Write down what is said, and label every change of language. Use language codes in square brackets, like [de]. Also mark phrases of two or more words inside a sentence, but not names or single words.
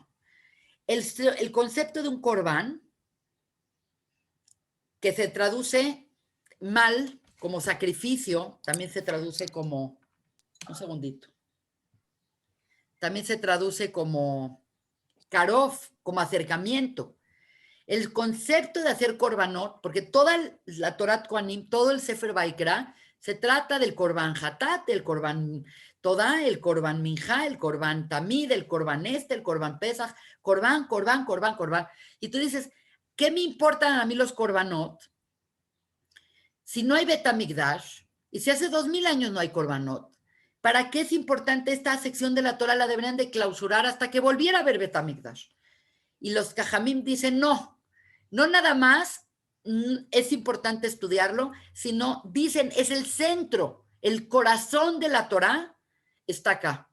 [es] El concepto de un corbán, que se traduce mal como sacrificio, también se traduce como, un segundito, también se traduce como karof, como acercamiento. El concepto de hacer korbanot, porque toda la Torat Kohanim, todo el Sefer Vaikra, se trata del [he] קרבן חטאת, [es] el [he] קרבן תודה, [es] el [he] קרבן מנחה, [es] el [he] קרבן תמיד, [es] el korban el [he] קרבן פסח, [es] korban. Y tú dices, ¿qué me importan a mí los korbanot? Si no hay Betamigdash, y si hace 2000 años no hay korbanot, ¿para qué es importante esta sección de la Torah? La deberían de clausurar hasta que volviera a haber Betamigdash. Y los Jajamim dicen, no nada más es importante estudiarlo, sino dicen, es el centro, el corazón de la Torah está acá.